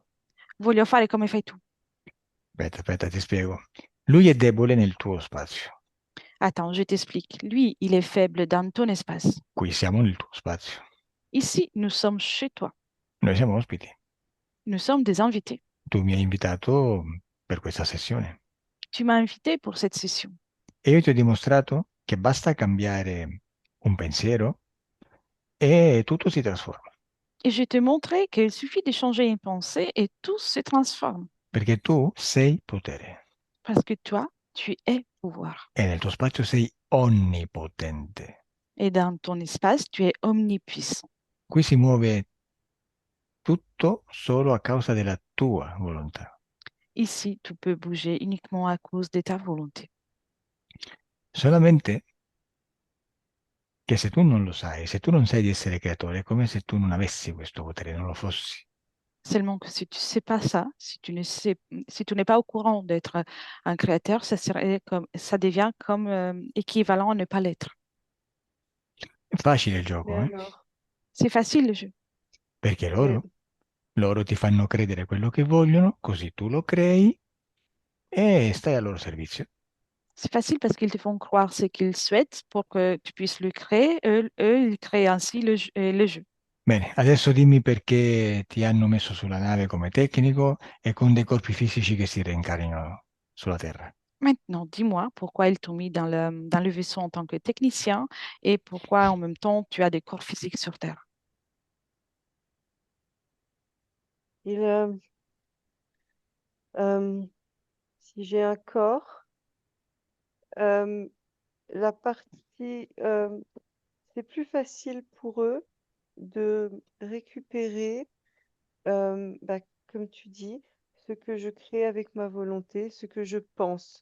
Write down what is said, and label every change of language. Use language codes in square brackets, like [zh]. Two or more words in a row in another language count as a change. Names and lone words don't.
[it] Voglio fare come fai tu. Aspetta, ti spiego. Lui è debole nel tuo spazio. [fr] Attends, je t'explique. Lui, il est faible dans ton espace. [it] Qui siamo nel tuo spazio. [fr] Ici, nous sommes chez toi. [it] Noi siamo ospiti. [fr] Nous sommes des invités. [it] Tu mi hai invitato per questa sessione [fr] Tu m'as invité pour cette session. [it] e io ti ho dimostrato che basta cambiare un pensiero e tutto si trasforma. [fr] Et je t'ai montré qu'il suffit de changer une pensée et tout se transforme. [it] Perché tu sei potere [fr] Parce que toi, tu es pouvoir. [it] e nel tuo spazio sei onnipotente. [fr] Et dans ton espace, tu es omnipuissant. [it] Qui si muove tutto solo a causa della tua volontà. [fr] Ici, tu peux bouger uniquement à cause de ta volonté. [it] Solamente che se tu non lo sai, se tu non sai di essere creatore, è come se tu non avessi questo potere, non lo fossi. [fr] Seulement que si tu ne sais pas ça, si tu n'es pas au courant d'être un créateur, ça devient comme équivalent à ne pas l'être. [it] È facile il [fr] Mais [it] gioco, eh? [fr] alors, C'est facile le jeu. [it] Perché [fr] mais [it] loro ti fanno credere quello che vogliono, così tu lo crei e stai al loro servizio. [fr] C'est facile parce qu'ils te font croire ce qu'ils souhaitent pour que tu puisses le créer. Eux, ils créent ainsi le jeu. [it] Bene, adesso dimmi perché ti hanno messo sulla nave come tecnico e con dei corpi fisici che si reincarnano sulla Terra. [fr] Maintenant, dis-moi pourquoi ils t'ont mis dans le vaisseau en tant que technicien et pourquoi en même temps tu as des corps physiques sur Terre. Il, si j'ai un corps, euh, la partie, c'est plus facile pour eux de récupérer, bah, comme tu dis, ce que je crée avec ma volonté, ce que je pense.